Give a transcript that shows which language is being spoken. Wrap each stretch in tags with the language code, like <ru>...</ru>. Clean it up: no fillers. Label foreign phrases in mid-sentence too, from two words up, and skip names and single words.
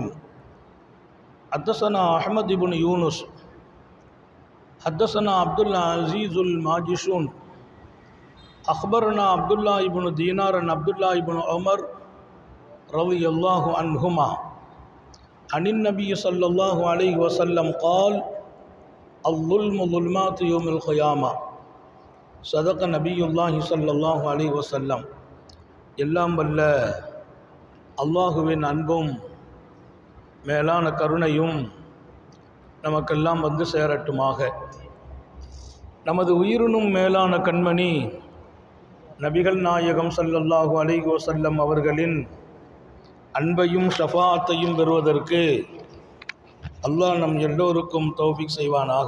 <ar>حدثنا أحمد بن يونس حدثنا عبد العزيز الماجشون أخبرنا عبد الله بن دينار عن عبد الله بن عمر رضي الله عنهما عن النبي صلى الله عليه وسلم قال: الظلم ظلمات يوم القيامة. صدق نبي الله صلى الله عليه وسلم.</ar> <ta>எல்லாம் வல்ல அல்லாஹுவின் அன்பும் மேலான கருணையும் நமக்கெல்லாம் வந்து சேரட்டுமாக. நமது உயிரினும் மேலான கண்மணி நபிகள் நாயகம்</ta> <ar>صلى الله عليه وسلم</ar> <ta>அவர்களின் அன்பையும் ஷஃபாஅத்தையும் பெறுவதற்கு அல்லாஹ் நம் எல்லோருக்கும் தௌஃபீக் செய்வானாக.</ta>